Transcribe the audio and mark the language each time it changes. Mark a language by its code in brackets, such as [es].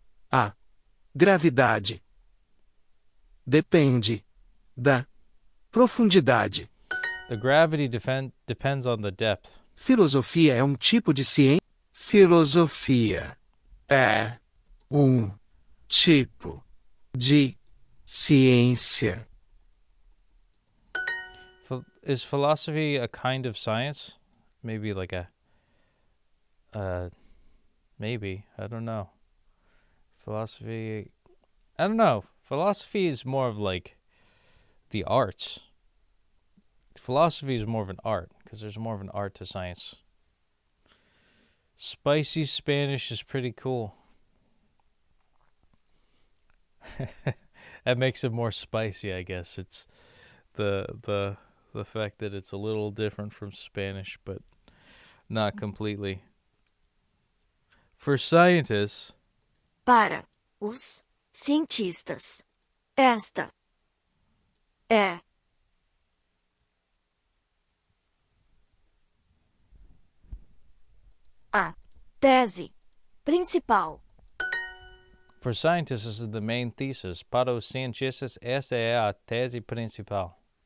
[pt] A gravidade depende da profundidade. [en] The gravity depends on the depth. [pt] Filosofia é tipo de ciência. Filosofia é tipo de ciência. [en] Is philosophy a kind of science? Maybe like maybe. I don't know. Philosophy, I don't know. Philosophy is more of like the arts. Philosophy is more of an art because there's more of an art to science. Spicy Spanish is pretty cool. That makes it more spicy, I guess. It's the fact that it's a little different from Spanish, but not completely. For scientists, [pt] Para os cientistas, esta é a tese Principal. [en] For scientists, this is the main thesis. [pt] Para os cientistas, esta é a tese principal.